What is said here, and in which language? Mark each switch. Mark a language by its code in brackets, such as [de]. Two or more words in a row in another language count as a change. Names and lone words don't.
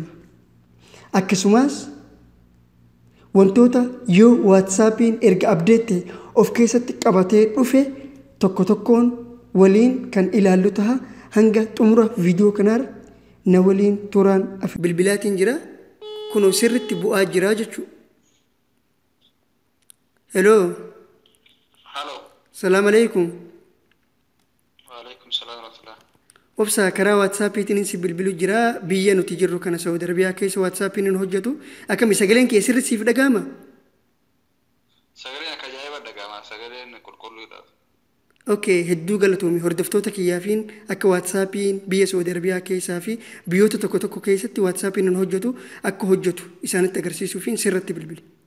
[om] Akkasumas wantoota Yo WhatsAppiin erga update of keessatti qabatee dhufe tokko tokkoon waliin kan ilaallu taha. Hanga xumura viidiyoo kanaar na waliin turaan bilbilaatiin jira. Kunoo sirritti bu'aa jira jechuudha. Hello. Hello. [ar] سلام عليكم. وعليكم السلام ورحمة الله. [om] Obsa karaa WhatsAppiitiin si bilbilu jira. Biyya nuti jirru kana Saudi Arabiyaa keessa WhatsAppiin hin hojjetu. Akkami sagaleen kee sirriitti siif dhagahama? Sagaleen akka ajaa'iba dhagahama. Sagaleen qulqulluudha. Okay, hedduu galatoomi hordoftoota kiyyaafiin akka WhatsAppiin biyya Saudi Arabiyaa keessaa fi biyyoota tokko tokko keessatti WhatsAppiin hin hojjetu akka hojjetu isaanitti agarsiisuufiin sirratti bilbili.